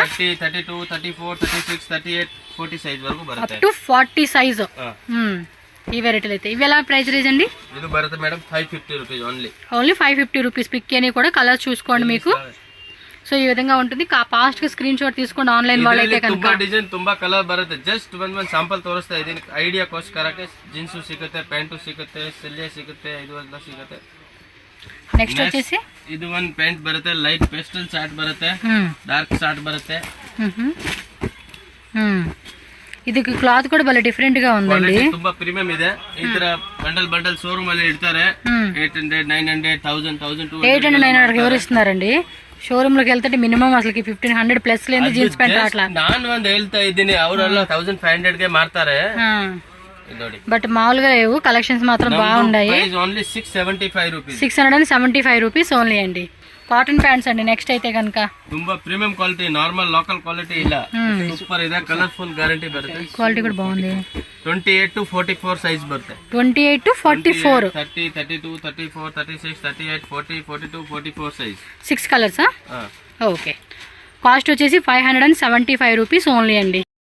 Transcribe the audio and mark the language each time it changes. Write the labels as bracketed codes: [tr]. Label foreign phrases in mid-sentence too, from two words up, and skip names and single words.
[te] 32 34 36 38 40 సైజ్ వరకు [en] up to 40 size. [te] ఈ వెరైటీలు అయితే ఇవి ఎలా [en] price range [te] అండి? [kn] ಇದಿ ಬರುತ್ತೆ ಮೇಡಂ 550 [en] rupees only. only 550 rupees. [te] పిక్ అని కూడా కలర్ చూసుకోండి మీకు. సో ఈ విధంగా ఉంటుంది. ఫాస్ట్ గా [en] screen shot [te] తీసుకోండి ఆన్లైన్ వాళ్ళైతే [kn] ತುಂಬಾ [te] కనుక. [kn] ಡಿಸೈನ್ ತುಂಬಾ ಕಲರ್ ಬರುತ್ತೆ. ಜಸ್ಟ್ ಒಂದ್ ಸ್ಯಾಂಪಲ್ ತೋರಿಸ್ತಾ ಇದೀನಿ ಐಡಿಯಾಕ್ಕೋಸ್ಕರಕ್ಕೆ. ಜೀನ್ಸ್ ಸಿಗುತ್ತೆ, ಪ್ಯಾಂಟು ಸಿಗುತ್ತೆ, ಸೆಲ್ಲೆ ಸಿಗುತ್ತೆ, ಇದು ಎಲ್ಲ ಸಿಗುತ್ತೆ. [te] నెక్స్ట్ వచ్చేసి [kn] ಇದು ಒಂದ್ ಪ್ಯಾಂಟ್ ಬರುತ್ತೆ, [en] light pastel short [kn] ಬರುತ್ತೆ, [en] dark short [kn] ಬರುತ್ತೆ. [te] ఇది క్లాత్ కూడా భలే డిఫరెంట్ గా ఉందండి. [kn] ತುಂಬಾ ಪ್ರೀಮಿಯಂ ಇದೆ. ಈ ತರ [en] bundle showroom [kn] ಅಲ್ಲಿ ಇಡ್ತಾರೆ. 800, 900, 1000, 1200, [te] 800, 900 ఎవరు ఇస్తున్నారండి? షోరూమ్ లోకి వెళ్తే మినిమం అసలు 1500 ప్లస్ లేదు [en] jeans pant [te] అట్లా. [kn] ನಾನು ಒಂದ್ ಹೇಳ್ತಾ ಇದ್ದೀನಿ, ಅವರೆಲ್ಲ 1500 ಗೆ ಮಾರ್ತಾರೆ ನೋಡಿ. [te] బట్ మామూలుగా లేవు, కలెక్షన్స్ మాత్రం బాగున్నాయి. [en] only 675 rupees. 675 rupees only [te] అండి. [en] cotton pants [te] అండి. నెక్స్ట్ అయితే కనుక [kn] ತುಂಬಾ [en] premium quality, normal local quality [kn] ಇಲ್ಲ, ಸೂಪರ್ ಇದೆ. [en] colourful guarantee [kn] ಬರುತ್ತೆ. [te] క్వాలిటీ కూడా బాగుంది. [en] 28 to 44 size [kn] బರುತ್ತೆ. [te] 28 to 44, 30, 32, 34, 36, 38, 40, 42, 44 సైజ్. 6 కలర్సా? ఓకే. కాస్ట్ వచ్చేసి [en] 575 rupees only [te] అండి.